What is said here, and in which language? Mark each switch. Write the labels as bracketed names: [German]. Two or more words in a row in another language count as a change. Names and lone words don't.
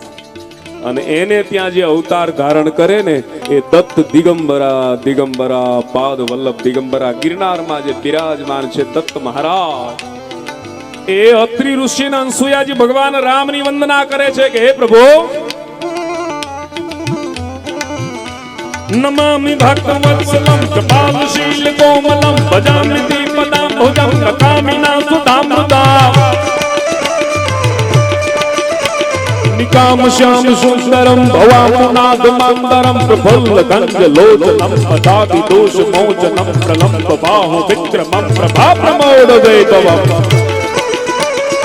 [Gujarati] અને એને ત્યાં જે અવતાર ધારણ કરે ને એ દત્ત દિગંબરા દિગંબરા પાદ વલ્લભ દિગંબરા ગિરનારમાં જે બિરાજમાન છે દત્ત મહારાજ એ અત્રિ ઋષિના અંસુયાજી ભગવાન રામની વંદના કરે છે કે હે પ્રભુ [Sanskrit] नमामि भक्तवत्सलं कृपालशील कोमलं भजामि दीपदाम्बुजं भगामिना सुधामृताम्। निकाम श्याम सुंदरं भवामुनाद मंदरं प्रफुल्ल गंज लोचनं पदाति दोष मोचनं प्रलंब बाहु विक्रमं प्रभा प्रमोद वैभवम्।